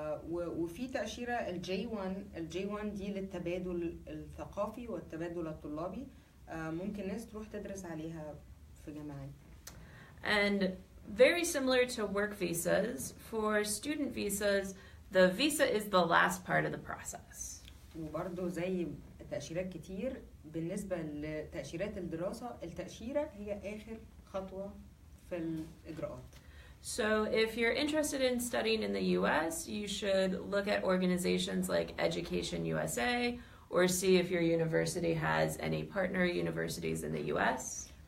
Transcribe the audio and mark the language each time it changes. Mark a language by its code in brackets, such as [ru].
[ar] وفي تأشيرة الJ1 دي للتبادل الثقافي والتبادل الطلابي. ممكن ناس تروح تدرس عليها في جامعات. [en] And very similar to work visas, for student visas, the visa is the last part of the process. [ar] وبرضه زي تأشيرات كتير بالنسبة لتأشيرات الدراسة، التأشيرة هي آخر خطوة في الإجراءات. [en] So if you're interested in studying in the US, you should look at organizations like Education USA or see if your university has any partner universities in the US.